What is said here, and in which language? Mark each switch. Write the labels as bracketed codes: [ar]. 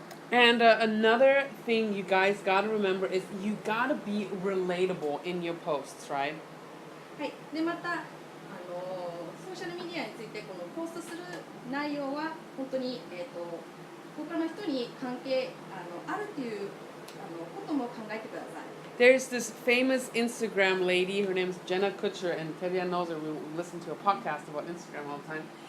[en] And another thing you guys gotta remember is you gotta be relatable in your posts, right? [ja] はい、でまたソーシャルメディアについてこのポストする内容は本当に、他の人に関係あるということも考えてください。 [en] There's this famous Instagram lady, her name is Jenna Kutcher, and Kevin knows her, we listen to a podcast about Instagram all the time.